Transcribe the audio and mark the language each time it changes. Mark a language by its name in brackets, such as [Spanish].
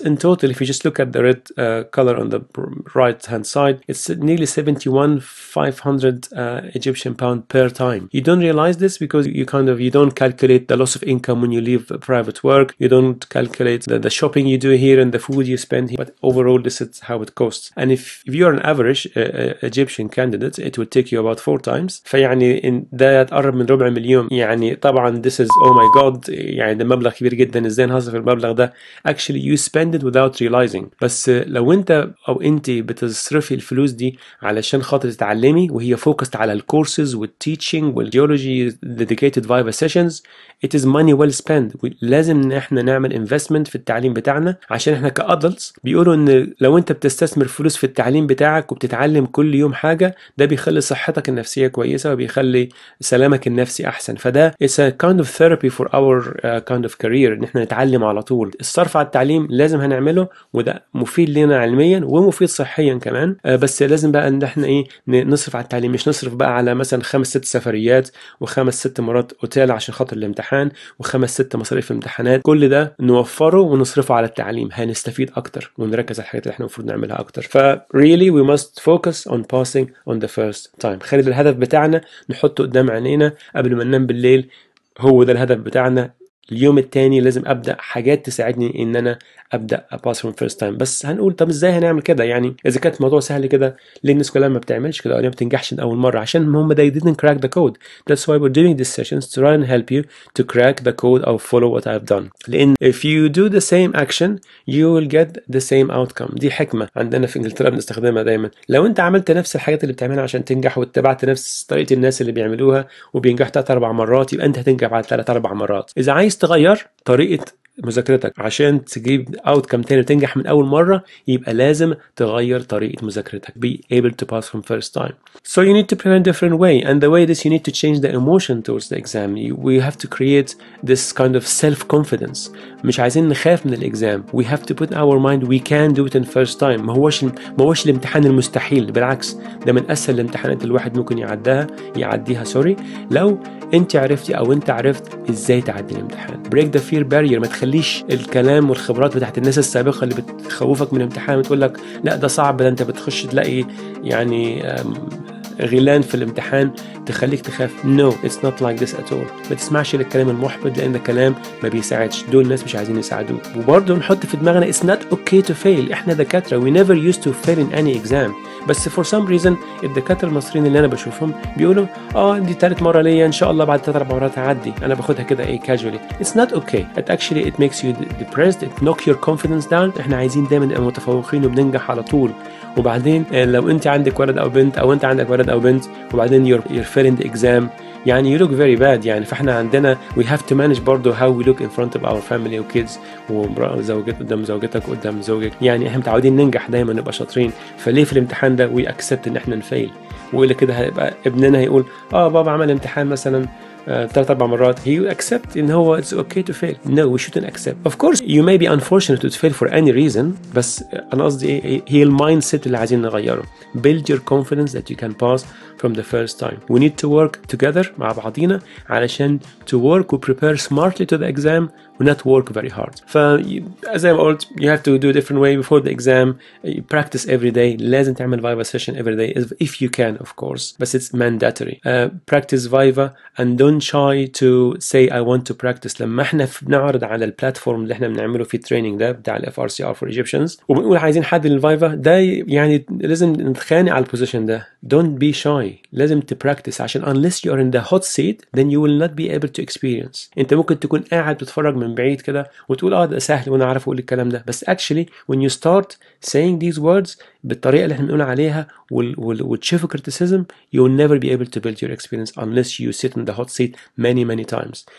[English] In total, if you just look at the red color on the right hand side, it's nearly 71,500 Egyptian pound per time. You don't realize this because you don't calculate the loss of income when you leave private work. You don't calculate the shopping you do here and the food you spend here, but overall this is how it costs. And if you are an average Egyptian candidate, it will take you about 4 times. [Arabic] فيعني إن ده تقرب من ربع مليون. يعني طبعا [English] this is oh my god, [Arabic] يعني ده مبلغ كبير جدا. ازاي نهزر في المبلغ ده؟ [English] Actually you spend it without realizing. [Arabic] بس لو انت او انت بتصرفي الفلوس دي علشان خاطر تتعلمي وهي فوكست على الكورسز والتيتشنج والجيولوجي [English] dedicated Viva sessions, it is money well spent. [Arabic] لازم ان احنا نعمل investment في التعليم بتاعنا, عشان احنا كادلتس بيقولوا ان لو انت بتستثمر فلوس في التعليم بتاعك وبتتعلم كل يوم حاجه, ده بيخلي صحتك النفسيه كويسه وبيخلي سلامك النفسي احسن. [English] فده it's a kind of therapy for our kind of career, [Arabic] ان احنا نتعلم على طول. الصرف على التعليم لازم هنعمله, وده مفيد لنا علميا ومفيد صحيا كمان. بس لازم بقى ان احنا نصرف على التعليم, مش نصرف بقى على مثلا 5-6 سفريات و5-6 مرات اوتيل عشان خاطر الامتحان و5-6 مصاريف امتحانات. كل ده نوفره ونصرفه على التعليم, هنستفيد اكتر ونركز على الحاجات اللي احنا المفروض نعملها اكتر. [English] ف really we must focus on passing on the first time. [Arabic] خلي الهدف بتاعنا نحطه قدام عينينا قبل ما ننام بالليل, هو ده الهدف بتاعنا. اليوم التاني لازم ابدا حاجات تساعدني ان انا ابدا اباس فروم فيرست تايم. بس هنقول طب ازاي هنعمل كده؟ يعني اذا كانت الموضوع سهل كده ليه الناس كلها ما بتعملش كده او ليه ما بتنجحش من اول مره؟ عشان هم [English] they didn't crack the code. That's why we're doing these sessions to try and help you to crack the code or follow what I've done. لان if you do the same action you will get the same outcome. [Arabic] دي حكمه عندنا في انجلترا بنستخدمها دايما. لو انت عملت نفس الحاجات اللي بتعملها عشان تنجح واتبعت نفس طريقه الناس اللي بيعملوها وبينجحوا 3 4 مرات، يبقى انت هتنجح بعد 3 4 مرات. اذا عايز تغير طريقه مذاكرتك عشان تجيب اوتكم تاني وتنجح من اول مره، يبقى لازم تغير طريقه مذاكرتك. [English] be able to pass from first time. So you need to prepare in a different way, and the way is you need to change the emotion towards the exam. We have to create this kind of self-confidence. [Arabic] مش عايزين نخاف من الاكزام. [English] We have to put in our mind we can do it in first time. [Arabic] ما هوش الامتحان المستحيل، بالعكس ده من اسهل الامتحانات اللي الواحد ممكن يعديها لو انت عرفتي او انت عرفت ازاي تعدي الامتحان. [English] break the fear barrier. [Arabic] ما تخليش الكلام والخبرات بتاعت الناس السابقه اللي بتخوفك من الامتحان وتقول لك لا ده صعب، ده انت بتخش تلاقي يعني غيلان في الامتحان تخليك تخاف. [English] No, it's not like this at all. [Arabic] ما تسمعش للكلام المحبط لان الكلام ما بيساعدش. دول الناس مش عايزين يساعدوك. وبرضه نحط في دماغنا [English] it's not okay to fail. [Arabic] احنا دكاتره [English] we never used to fail in any exam. [Arabic] بس [English] for some reason [Arabic] الدكاتره المصريين اللي انا بشوفهم بيقولوا دي ثالث مره ليا ان شاء الله بعد 3 4 مرات هعدي. انا باخدها كده [English] casually. It's not okay. It actually it makes you depressed. It knock your confidence down. [Arabic] احنا عايزين دايما نبقى متفوقين وبننجح على طول. وبعدين لو انت عندك ولد او بنت او انت عندك ولد او بنت وبعدين [English] you're failing the exam [Arabic] يعني [English] you look very bad [Arabic] يعني. فاحنا عندنا [English] we have to manage [Arabic] برضه [English] how we look in front of our family [Arabic] و kids وزوجتك قدام زوجتك قدام زوجك. يعني احنا متعودين ننجح دايما نبقى شاطرين، فليه في الامتحان ده [English] we accept [Arabic] ان احنا نفيل؟ والا كده هيبقى ابننا هيقول بابا عمل امتحان مثلا 3 4 مرات [English] he accept [Arabic] ان هو [English] it's okay to fail. No, we shouldn't accept. Of course you may be unfortunate to fail for any reason. [Arabic] بس انا قصدي ايه؟ هي المايند سيت اللي عايزين نغيره. [English] Build your confidence that you can pass from the first time. We need to work together [Arabic] مع بعضينا علشان [English] to work و prepare smartly to the exam و not work very hard. [Arabic] زي ما قلت [English] you have to do a different way before the exam. You practice every day. [Arabic] لازم تعمل [English] Viva session every day if you can of course. بس it's mandatory. Practice Viva and don't shy to say I want to practice. [Arabic] لما احنا بنعرض على البلاتفورم اللي احنا بنعمله في التريننج ده بتاع ال FRCR for Egyptians وبنقول عايزين حد للفايفا ده، يعني لازم نتخانق على البوزيشن ده. [English] Don't be shy. [Arabic] لازم تبراكتس عشان [English] unless you are in the hot seat then you will not be able to experience. [Arabic] انت ممكن تكون قاعد بتتفرج من بعيد كده وتقول ده سهل وانا عارف اقول الكلام ده، بس [English] actually when you start saying these words [Arabic] بالطريقه اللي احنا بنقول عليها وتشوفوا [English] criticism you will never be able to build your experience unless you sit in the hot seat many times.